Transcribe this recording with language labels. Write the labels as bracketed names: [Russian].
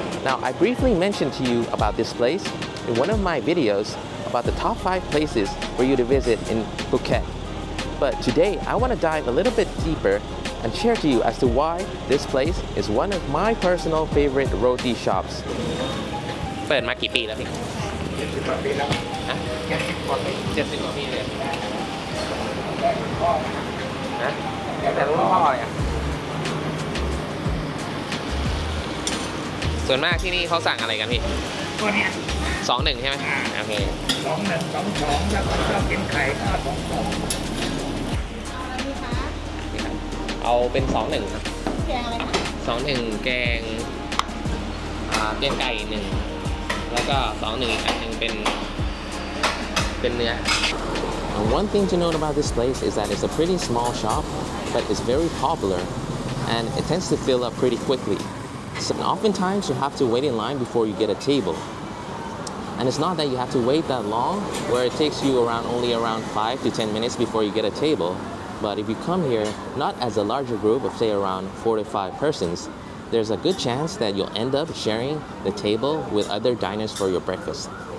[English] Now, I briefly mentioned to you about this place in one of my videos about the top 5 places for you to visit in Phuket. But today, I want to dive a little bit deeper and share to you as to why this place is one of my personal favorite roti shops. [Thai] เปิดมากี่ปีแล้วพี่70 กว่าปีแล้วฮะ70 กว่าปีเลยฮะแต่รุ่นพ่อเลยอ่ะ ส่วนมากที่นี่เขาสั่งอะไรกันพี่ตัวเนี้ย21ใช่ไหมโอเค21 22แล้วก็ชอบกินไข่ก็22เอาเป็น21ครับแกงอะไรคะ21แกงไก่1แล้วก็21อีกอันนึงเป็นเนื้อ [English] One thing to note about this place is that it's a pretty small shop, but it's very popular and it tends to fill up pretty quickly. So oftentimes you have to wait in line before you get a table. And it's not that you have to wait that long, where it takes you only around 5 to 10 minutes before you get a table. But if you come here, not as a larger group of say around 4 to 5 persons, there's a good chance that you'll end up sharing the table with other diners for your breakfast.